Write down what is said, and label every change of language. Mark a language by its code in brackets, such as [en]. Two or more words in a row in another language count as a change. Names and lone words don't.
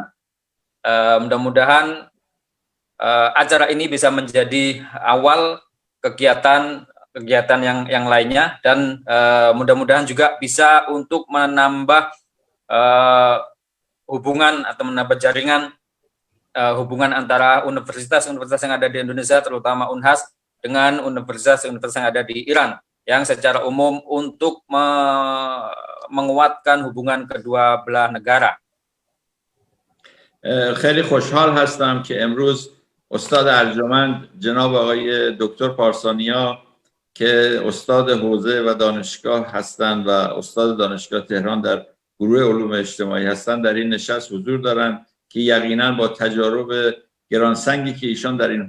[id] Mudah-mudahan acara ini bisa menjadi awal kegiatan yang lainnya, dan mudah-mudahan juga bisa untuk menambah hubungan atau menambah jaringan hubungan antara universitas-universitas yang ada di Indonesia, terutama Unhas, dengan universitas-universitas yang ada di Iran, yang secara umum untuk menguatkan hubungan kedua belah negara. [fa] خیلی خوشحال هستم که امروز استاد ارجمند جناب آقای دکتر پارسانیا که استاد حوزه و دانشگاه هستند و استاد دانشگاه تهران در گروه علوم اجتماعی هستند در این نشست حضور دارند که یقینا با تجارب گرانسنگی که ایشان در این